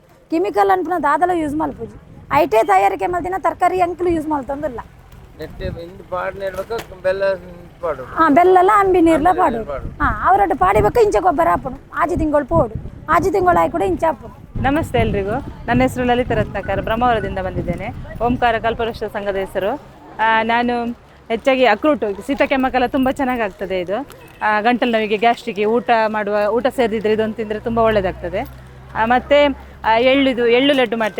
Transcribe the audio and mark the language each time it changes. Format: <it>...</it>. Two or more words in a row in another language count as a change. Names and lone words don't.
<tcy>ಕೆಮಿಕಲ್ ಅನ್ಪುನ ದಾದಲ ಯೂಸ್ ಮಲ್ಪುಜಿ. ಐಟೇ ತಯಾರಿಕೆ ಮಲ್ದಿನ ತರಕಾರಿ ಎಂಕ್ಲು ಯೂಸ್ ಮಲ್ತಂದಿಲ್ಲ. ಬೆಲ್ಲಲ್ಲ ಅಂಬಿ ನೀರ್ಲ ಪಾಡು. ಅವರಟ್ಟು ಪಾಡಿಬೇಕು ಇಂಚೆ ಗೊಬ್ಬರ ಹಾಪುಡು. 6 ತಿಂಗಳು ಪೋಡು. 6 ತಿಂಗಳು ಆಯ್ ಕೂಡ ಇಂಚೆ ಹಾಪುಡು.</tcy> <kn>ನಮಸ್ತೆ ಎಲ್ರಿಗೂ. ನನ್ನ ಹೆಸರು ಲಲಿತ ರತ್ನಾಕರ್, ಬ್ರಹ್ಮಾವರದಿಂದ ಬಂದಿದ್ದೇನೆ. ಓಂಕಾರ ಕಲ್ಪವೃಕ್ಷ ಸಂಘದ ಹೆಸರು. ನಾನು ಹೆಚ್ಚಾಗಿ ಅಕ್ರೂಟು, ಶೀತ ಕೆಮ್ಮಕ್ಕೆಲ್ಲ ತುಂಬ ಚೆನ್ನಾಗಾಗ್ತದೆ ಇದು. ಗಂಟಲು ನೋವಿಗೆ, ಗ್ಯಾಸ್ಟ್ರಿಗೆ, ಊಟ ಸೇರಿದ್ರೆ ಇದೊಂದು ತಿಂದರೆ ತುಂಬ ಒಳ್ಳೆಯದಾಗ್ತದೆ. ಮತ್ತು ಎಳ್ಳು ಲಡ್ಡು ಮಾಡ್ತೇವೆ.</kn>